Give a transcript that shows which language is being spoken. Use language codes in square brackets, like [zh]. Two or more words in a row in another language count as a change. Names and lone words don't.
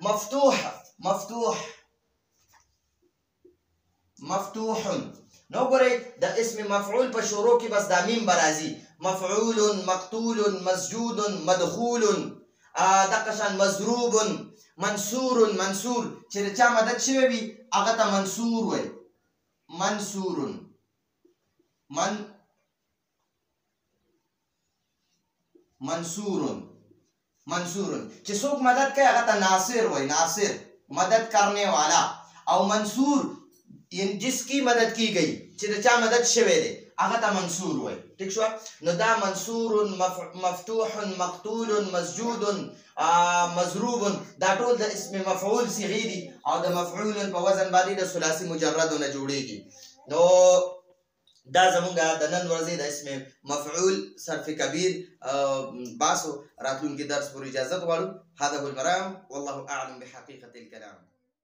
[ps] مفتوح نو ګورئ د اسم مفعول په شروع کې بس دا میم به راځي مفعول مقتول مسجود مدخول دغه شان مضروب منصور چې د چا مدد شوی وي هغه ته منصور وایي منصور چې څوک مدد کوي هغه ته ناصر وایي ناصر [ur] مدد کرنے والا [ps] او منصور [ur] یعنی جس کی مدد کی [ps] گئی چې د چا مدد شوی دی هغه ته منصور وایي ٹھیک شوه نو دا منصور مفتوح مقتول مسجود مضروب دا ټول د اسم مفعول صيغې دي او د مفعول په وزن باندې د ثلاثي مجردو نه جوړیږي نو دا زمونږ د نن ورځې د اسم مفعول صرف کبیر باسو راتلونکي درس پورې اجازه غواړو [ar] هذا هو المرام والله اعلم بحقيقة الكلام